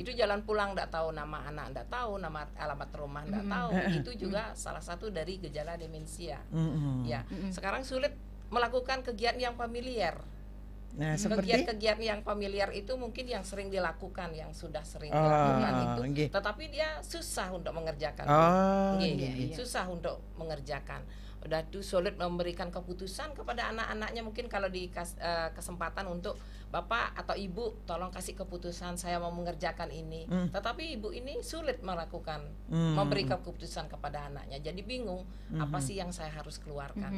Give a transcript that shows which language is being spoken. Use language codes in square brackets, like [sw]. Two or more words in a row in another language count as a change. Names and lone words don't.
[id] Itu jalan pulang tidak tahu nama anak, tidak tahu nama alamat rumah, tidak tahu. Itu juga salah satu dari gejala demensia. Mm-mm. Ya, sekarang sulit melakukan kegiatan yang familiar. Nah, seperti Kegiatan-kegiatan yang familiar itu mungkin yang sering dilakukan, yang sudah sering Oh, dilakukan itu, nggih. tetapi dia susah untuk mengerjakan. Oh, Nggih, nggih, nggih. susah untuk mengerjakan. Udah tuh sulit memberikan keputusan kepada anak-anaknya, mungkin kalau di kesempatan untuk bapak atau ibu tolong kasih keputusan saya mau mengerjakan ini, tetapi ibu ini sulit melakukan memberi keputusan kepada anaknya, jadi bingung apa sih yang saya harus keluarkan.